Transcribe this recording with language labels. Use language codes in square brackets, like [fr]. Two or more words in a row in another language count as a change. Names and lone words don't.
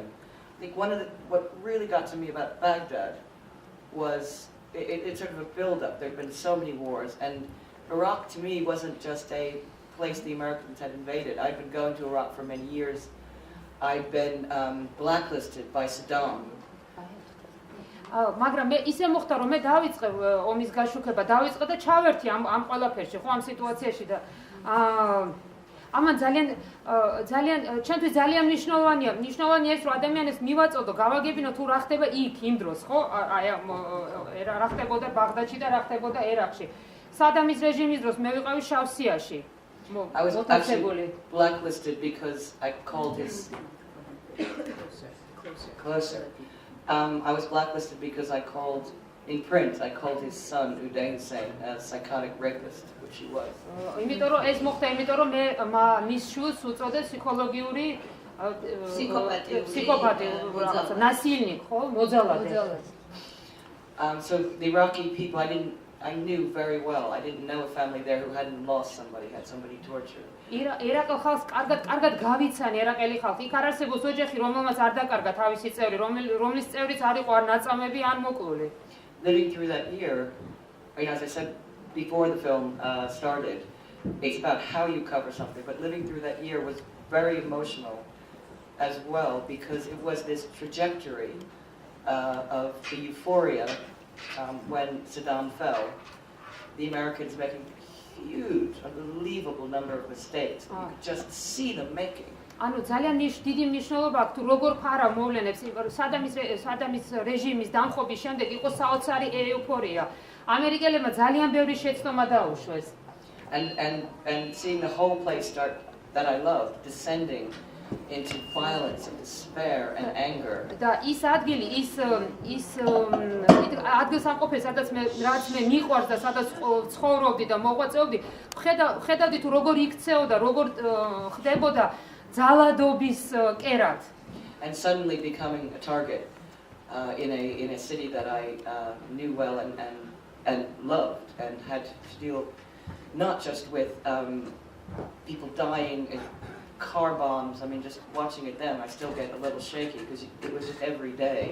[en] I think what really got to me about Baghdad was it's sort of a build-up. There'd been so many wars, and Iraq to me wasn't just a place the Americans had invaded. I'd been going to Iraq for many years. I'd been blacklisted by Saddam. [ka] მაგრამ მე ისე მოხდა რომ მე დავიწყე ომის გაშუქება, დავიწყე და ჩავერთი ამ ყველაფერში, ხო ამ სიტუაციაში და ამან ძალიან ჩემთვის ძალიან მნიშვნელოვანია ეს რომ ადამიანებს მივაწოდო, გავაგებინო თუ რა ხდება იქ იმ დროს, ხო? აი რა ხდებოდა ბაღდადში და რა ხდებოდა ერაყში. სადამის რეჟიმის დროს მე ვიყავი შავსიაში. [en] I was actually blacklisted because I called his closer. I was blacklisted because I called in print. I called his son Uday Hussein a psychotic rapist, which he was. [ka] იმიტომ რომ ეს მოხდა, იმიტომ რომ მე მის შვილს უწოდე ფსიქოლოგიური ფსიქოპათი რაღაცა ნასილნიკ, ხო, მოძალადე. [en] So the Iraqi people, I knew very well. I didn't know a family there who hadn't lost somebody, had somebody tortured. [ka] ერაყელ ხალხს კარგად გავიცანი, ერაყელი ხალხი. იქ არ არსებობს ოჯახი, რომელმაც არ დაკარგა თავისი წევრი, რომლის წევრიც არ იყო არ ნაწამები, არ მოკლული. [en] Living through that year, as I said before the film started, it's about how you cover something, but living through that year was very emotional as well, because it was this trajectory of the euphoria when Saddam fell, the Americans making a huge, unbelievable number of mistakes. You could just see them making. [ka] ანუ ძალიან დიდი მნიშვნელობა აქვს თუ როგორ ფარა მოვლენებს სადამის რეჟიმის დამხობის შემდეგ იყო საოცარი ეუფორია. ამერიკელებმა ძალიან ბევრი შეცდომა დაუშვეს. [en] And seeing the whole place start that I loved descending into violence and despair and anger. [ka] და ის ადგილი, ის ადგილსამყოფელი, სადაც რაც მე მიყვარს და სადაც ცხოვრობდი და მოღვაწეობდი, ხედავდი თუ როგორ იქცეოდა, როგორ ხდებოდა ძალადობის კერად. [en] And suddenly becoming a target in a city that I knew well and loved, and had to deal not just with people dying in car bombs. I mean, just watching it then, I still get a little shaky because it was just every day.